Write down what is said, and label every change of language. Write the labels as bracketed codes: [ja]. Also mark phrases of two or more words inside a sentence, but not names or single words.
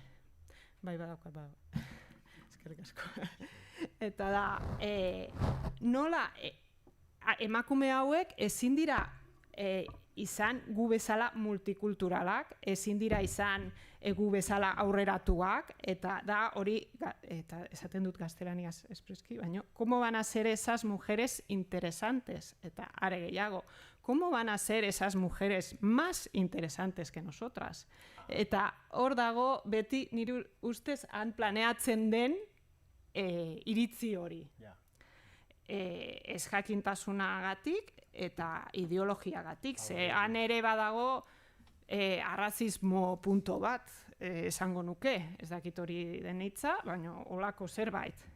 [eu] eskerrik asko, eta da, nola emakume hauek ezin dira izan gu bezala multikulturalak, ezin dira izan gu bezala aurreratuak, eta da hori, eta esaten dut gaztelaniaz espreski, baina, [es] ¿cómo van a ser esas mujeres interesantes? [eu] Eta are gehiago, [es] ¿cómo van a ser esas mujeres más interesantes que nosotras? [eu] Eta hor dago beti nire ustez han planeatzen den iritzi hori. Ez jakintasunagatik eta ideologiagatik, ze han ere badago arrazismo punto bat esango nuke, ez dakit hori den hitza, baina holako zerbait.